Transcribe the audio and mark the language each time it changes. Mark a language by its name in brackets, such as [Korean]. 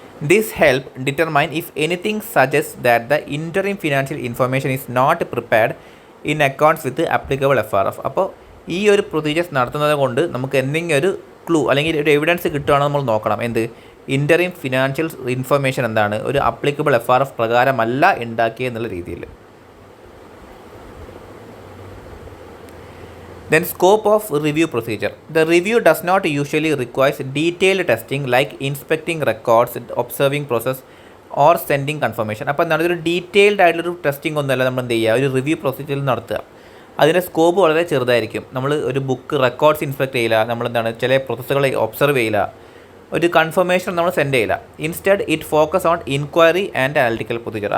[English] This help determine if anything suggest that the interim financial information is not prepared in accounts with applicable FRF. [Malayalam] അപ്പോൾ ഈ ഒരു procedures നടത്തുന്നത് കൊണ്ട് നമുക്ക് എന്തെങ്കിലും ഒരു ക്ലൂ അല്ലെങ്കിൽ ഒരു എവിഡൻസ് കിട്ടുകയാണെന്ന് നമ്മൾ നോക്കണം. എന്ത്? ഇൻറ്ററിം ഫിനാൻഷ്യൽ ഇൻഫർമേഷൻ എന്താണ് ഒരു ആപ്ലിക്കബിൾ FRF പ്രകാരമല്ല ഉണ്ടാക്കിയെന്നുള്ള രീതിയിൽ. [English] Then scope of review procedure. The review does not usually requires detailed testing like inspecting records, observing process or sending confirmation. [Malayalam] അപ്പോൾ എന്താണ് ഒരു ഡീറ്റെയിൽഡ് ആയിട്ടുള്ളൊരു ടെസ്റ്റിംഗ് ഒന്നുമല്ല നമ്മൾ എന്ത് ചെയ്യുക, ഒരു റിവ്യൂ പ്രൊസീജിയറിൽ നടത്തുക. അതിൻ്റെ സ്കോപ്പ് വളരെ ചെറുതായിരിക്കും. നമ്മൾ ഒരു ബുക്ക് റെക്കോർഡ്സ് ഇൻസ്പെക്ട് ചെയ്യില്ല, നമ്മളെന്താണ് ചില പ്രോസസ്സുകൾ ഒബ്സർവ് ചെയ്യില്ല, ഒരു കൺഫർമേഷൻ നമ്മൾ സെൻഡ് ചെയ്യില്ല. [English] Instead it focus on inquiry and analytical procedure.